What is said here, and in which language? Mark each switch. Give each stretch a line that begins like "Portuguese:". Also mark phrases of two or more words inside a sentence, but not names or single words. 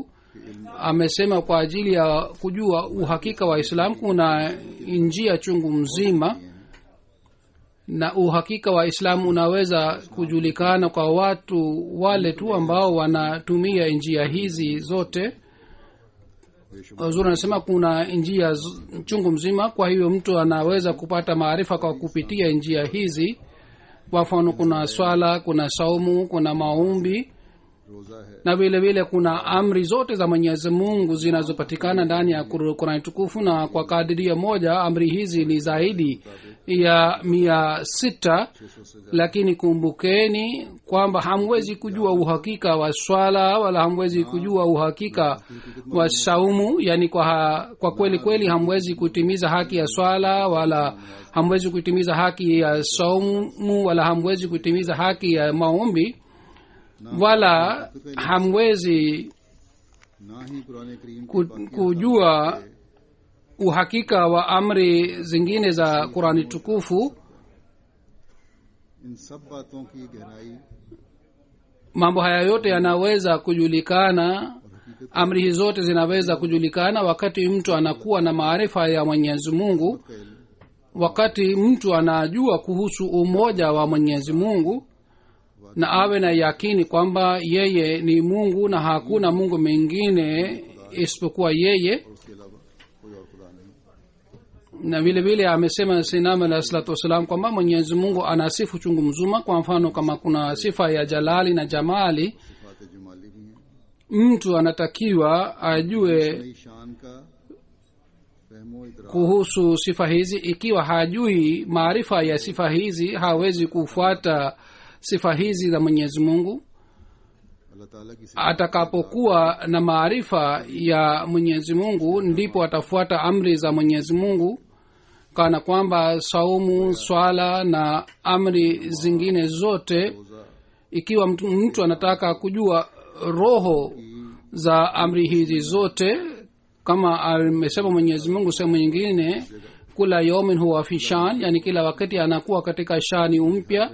Swahili: Amesema kwa ajili ya kujua uhakika wa Islam kuna njia chungu mzima, na uhakika wa Islam unaweza kujulikana kwa watu wale tu ambao wanatumia njia hizi zote. Huzur anasema kuna njia chungu mzima, kwa hiyo mtu anaweza kupata maarifa kwa kupitia njia hizi. Kwa mfano kuna swala, kuna saumu, kuna maombi,
Urdu: روزہ ہے,
Swahili: na vile vile kuna amri zote za Mwenyezi Mungu zinazopatikana ndani ya Qur'an tukufu, na kwa kadiria moja amri hizi ni zaidi ya 600. Lakini kumbukeni kwamba hamwezi kujua uhakika wa swala wala hamwezi kujua uhakika wa saumu, yani kwa kweli kweli hamwezi kutimiza haki ya swala wala hamwezi kutimiza haki ya saumu wala hamwezi kutimiza haki ya maombi, wala hamwezi
Urdu: نہ ہی قرآن کریم
Swahili: kujua uhakika wa amri zingine za Qur'ani tukufu.
Urdu: ان سب باتوں کی گہرائی
Swahili: Mambo haya yote yanaweza kujulikana, amri hizo zote zinaweza kujulikana wakati mtu anakuwa na maarifa ya Mwenyezi Mungu, wakati mtu anajua kuhusu umoja wa Mwenyezi Mungu na awe na yakini kwamba yeye ni Mungu na hakuna Mungu mwingine isipokuwa yeye.
Urdu: اس کے علاوہ کوئی اور خدا نہیں.
Swahili: Na vile vile amesema Sayyidina
Arabic: عليه الصلاة والسلام
Swahili: kwamba Mwenyezi Mungu ana sifa chungu mzima. Kwa mfano kama kuna sifa ya jalali na jamali,
Urdu: صفات جمالی بھی ہیں.
Swahili: mtu anatakiwa ajue
Urdu: نئی شان کا فہم و ادراک
Swahili: kuhusu sifa hizi. Ikiwa hajui maarifa ya sifa hizi, hawezi kufuata sifa hizi za Mwenyezi Mungu.
Urdu: اللہ تعالیٰ کی
Swahili: Atakapokuwa na maarifa ya Mwenyezi Mungu, ndipo atafuata amri za Mwenyezi Mungu, kana kwamba saumu, swala na amri zingine zote. Ikiwa mtu anataka kujua roho za amri hizi zote, kama amesema Mwenyezi Mungu sehemu nyingine,
Arabic: كل يوم هو في شأن,
Swahili: yani kila wakati anakuwa katika shani mpya.